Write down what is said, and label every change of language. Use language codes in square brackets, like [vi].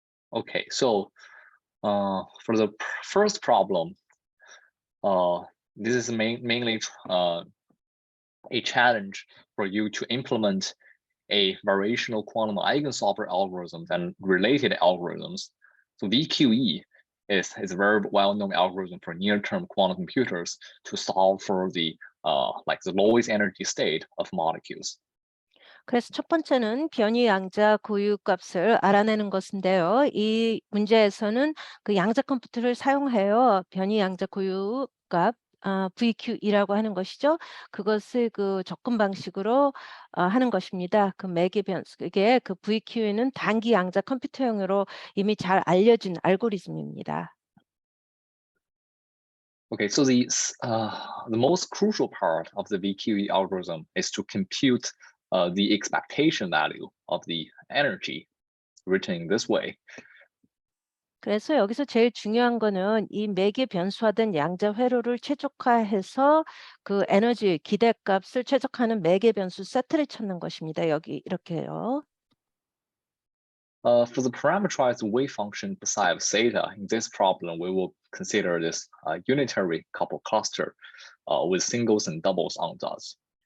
[en] Okay, so for the first problem, this is mainly a challenge for you to implement a variational quantum eigensolver algorithm and related algorithms. So VQE is a very well-known algorithm for near-term quantum computers to solve for the like the lowest energy state of molecules. [ko] 그래서 첫 번째는 변이 양자 고유값을 알아내는 것인데요. 이 문제에서는 그 양자 컴퓨터를 사용하여 변이 양자 고유값 VQ이라고 하는 것이죠. 그것을 그 접근 방식으로 하는 것입니다. 그 매개 변수, 이게 그 VQ는 단기 양자 컴퓨터용으로 이미 잘 알려진 알고리즘입니다. [en] Okay, so the most crucial part of the VQE algorithm is to compute the expectation value of the energy written in this way. [ko] 그래서 여기서 제일 중요한 거는 이 매개 변수화된 양자 회로를 최적화해서 그 에너지 기대값을 최적화하는 매개 변수 세트를 찾는 것입니다. 여기 이렇게요. [en] For the parameterized wave function psi of theta, in this problem, we will consider this unitary couple cluster with singles and doubles on dots.